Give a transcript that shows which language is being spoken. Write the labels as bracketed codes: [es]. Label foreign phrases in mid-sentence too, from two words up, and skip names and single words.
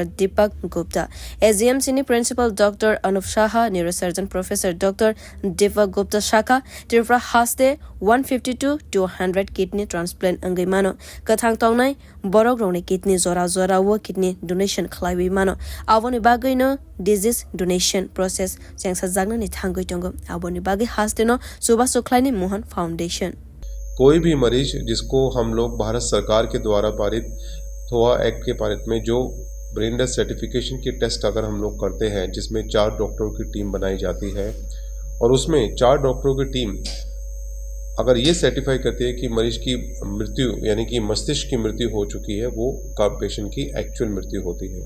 [trp] Deepak Gupta SGMC ne principal Dr. Anup Shah neurosurgeon Professor Dr. Deepak Gupta Shaka Tripura haste 150 to 200 [en] kidney transplant [trp] angai mano kathang tongnai borok rone kidney zora wo [en] kidney donation [trp] khlaiwi mano avoni bagai no [en] disease donation process [trp] changsa jagna ni thangoi tongo avoni bagai haste no suba suklaini Mohan Foundation [hi] कोई भी मरीज जिसको हम लोग भारत सरकार के द्वारा पारित थोआ एक्ट के पारित में जो [en] brain death certification [hi] की टेस्ट अगर हम लोग करते हैं जिसमें 4 डॉक्टरों की टीम बनाई जाती है और उसमें 4 डॉक्टरों की टीम अगर ये सर्टिफाई करती है कि मरीज की मृत्यु यानी कि मस्तिष्क की मृत्यु हो चुकी है वो पेशेंट की एक्चुअल मृत्यु होती है।